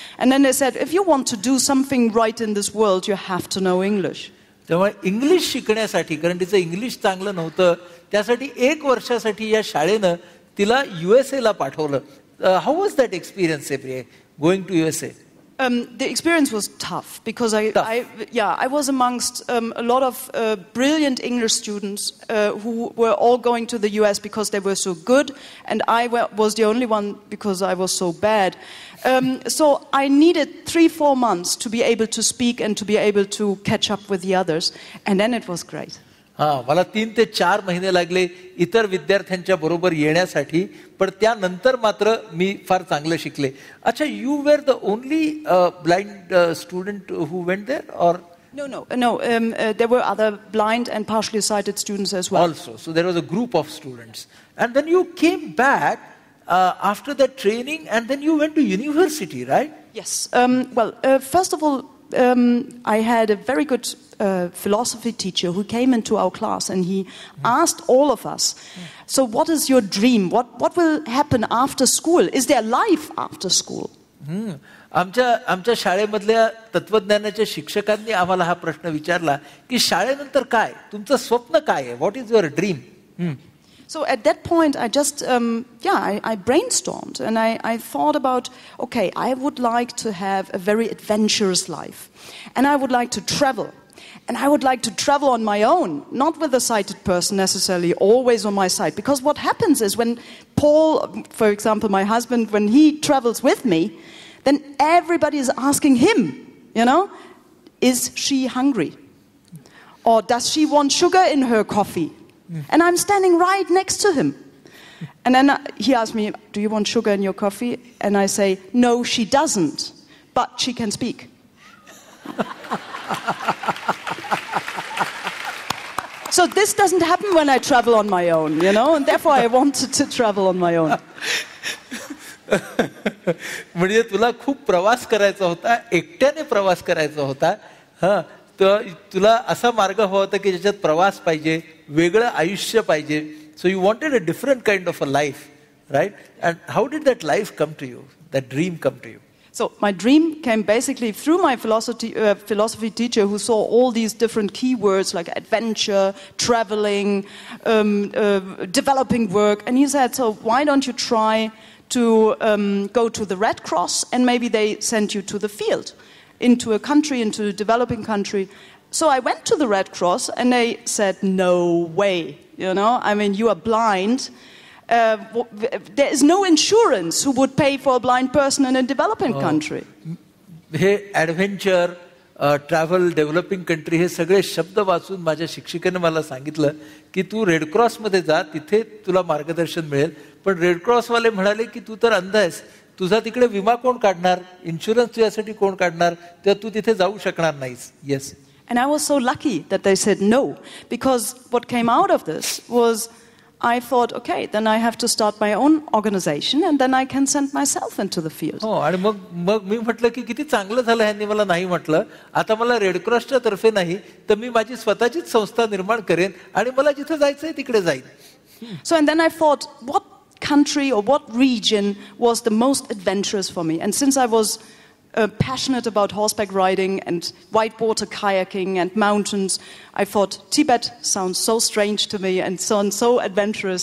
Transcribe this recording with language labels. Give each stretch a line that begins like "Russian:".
English: And then they said, if you want to do something right in this world, you have to know English.
Marathi: त्यामुळे English शिकण्यासाठी, कारण तिचं English चांगलं नव्हतं, त्यासाठी 1 वर्षासाठी या शाळेनं तिला USA ला पाठवलं.
English: How was that experience going to USA? The experience was tough because I was amongst a lot of brilliant English students who were all going to the US because they were so good, and I was the only one because I was so bad. So I needed 3-4 months to be able to speak and to be able to catch up with the others, and then it was great.
Marathi: मला 3 ते 4 महिने लागले इतर विद्यार्थ्यांच्या बरोबर येण्यासाठी, पण त्यानंतर मात्र मी फार चांगलं शिकले.
English: अच्छा, you were the only blind student who went there or? No. There were other blind and partially sighted students as well. Also, so there was a group of students, and then you came back after that training, and then you went to university, right? Yes. First of all, I had a very good philosophy teacher who came into our class, and he asked all of us, so what is your dream? What will happen after school? Is there life after school?
Marathi: आमच्या शाळेमधल्या तत्वज्ञानाच्या शिक्षकांनी आम्हाला हा प्रश्न विचारला की शाळेनंतर काय, तुमचं स्वप्न काय आहे,
English: What is your dream? So at that point, I just, I brainstormed and I thought about, okay, I would like to have a very adventurous life, and I would like to travel. And I would like to travel on my own, not with a sighted person necessarily, always on my side. Because what happens is when Paul, for example, my husband, when he travels with me, then everybody is asking him, is she hungry? Or does she want sugar in her coffee? And I'm standing right next to him. And then he asked me, do you want sugar in your coffee? And I say, no, she doesn't, but she can speak. So this doesn't happen when I travel on my own, you know, and therefore I wanted to travel on my own.
Marathi: म्हणजे तुला खूप प्रवास करायचा होता, एकट्याने प्रवास करायचा होता. हां, तर तुला असा मार्ग हवा होता की ज्याच्यात प्रवास पाहिजे, वेगळं आयुष्य पाहिजे.
English: So you wanted a different kind of a life, right? And how did that life come to you? That dream come to you? So my dream came basically through my philosophy teacher, who saw all these different keywords like adventure, traveling, developing work. And he said, so why don't you try to go to the Red Cross, and maybe they send you to the field, into a country, into a developing country. So I went to the Red Cross, and they said, no way, you know, I mean, you are blind. There is no insurance who would pay for a blind person in a developing country.
Marathi: हे adventure, travel, developing country, हे सगळे शब्द वाचून माझ्या शिक्षिकेने मला सांगितलं की तू रेड क्रॉसमध्ये जा, तिथे तुला मार्गदर्शन मिळेल. पण रेड क्रॉसवाले म्हणाले की तू तर अंध आहेस, तुझा तिकडे विमा कोण काढणार, इन्शुरन्स तुझ्यासाठी कोण काढणार, तेव्हा तू तिथे जाऊ शकणार नाहीस.
English: Yes. And I was so lucky that they said no, because what came out of this was I thought, okay, then I have to start my own organization, and then I can send myself into the field.
Marathi: हो, आणि मग मी म्हटलं की किती चांगलं झालं ह्यांनी मला नाही म्हटलं. आता मला रेड क्रॉसच्या तर्फे नाही तर मी माझी स्वतःचीच संस्था निर्माण करेन आणि मला जिथे जायचंय तिकडे जाईन.
English: So and then I thought, what country or what region was the most adventurous for me? And since I was passionate about horseback riding and whitewater kayaking and mountains, I thought Tibet sounds so strange to me and so adventurous.